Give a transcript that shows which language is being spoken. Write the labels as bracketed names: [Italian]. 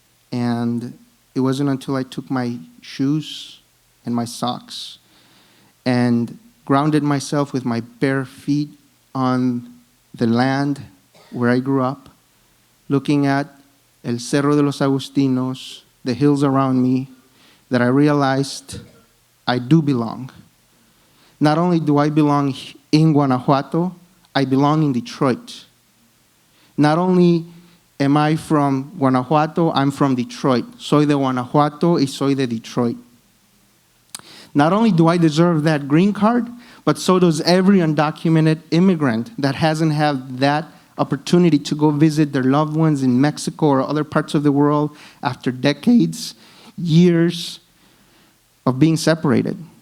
[English] And it wasn't until I took my shoes and my socks and grounded myself with my bare feet on the land where I grew up, looking at El Cerro de los Agustinos, the hills around me, that I realized I do belong. Not only do I belong in Guanajuato, I belong in Detroit. Not only am I from Guanajuato, I'm from Detroit. [Spanish] Soy de Guanajuato y soy de Detroit. [English] Not only do I deserve that green card, but so does every undocumented immigrant that hasn't had that opportunity to go visit their loved ones in Mexico or other parts of the world after decades, years of being separated.